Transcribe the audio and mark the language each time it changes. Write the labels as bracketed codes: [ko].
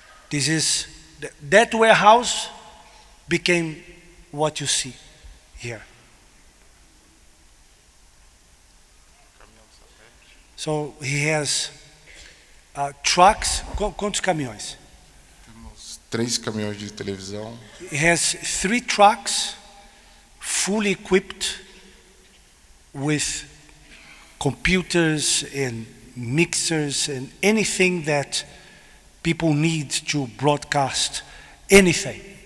[en] This is, that warehouse became what you see here. So he has trucks, [pt] quantos caminhões? Temos 3 caminhões de televisão, [en] He has 3 trucks fully equipped with computers and mixers and anything that people need to broadcast anything.